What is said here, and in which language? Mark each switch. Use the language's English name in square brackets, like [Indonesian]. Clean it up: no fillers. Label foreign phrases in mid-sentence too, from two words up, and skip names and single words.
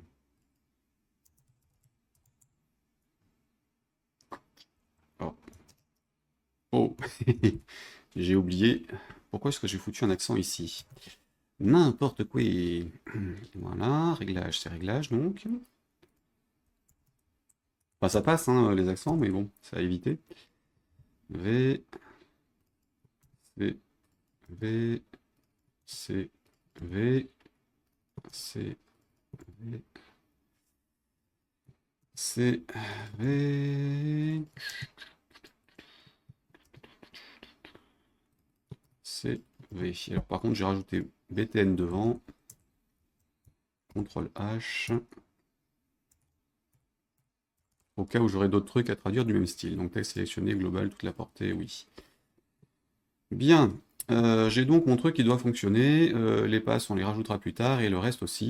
[French] Oh, oh. J'ai oublié. Pourquoi est-ce que j'ai foutu un accent ici? N'importe quoi. Voilà, réglage, c'est réglage donc. Enfin, ça passe, hein, les accents, mais bon, c'est à éviter. V, C, V, C, V, C, V, C, V, C, V. Alors par contre, j'ai rajouté BTN devant. CTRL H. Au cas où j'aurais d'autres trucs à traduire du même style. Donc texte sélectionné, global, toute la portée, oui. Bien. J'ai donc mon truc qui doit fonctionner. Les passes, on les rajoutera plus tard et le reste aussi.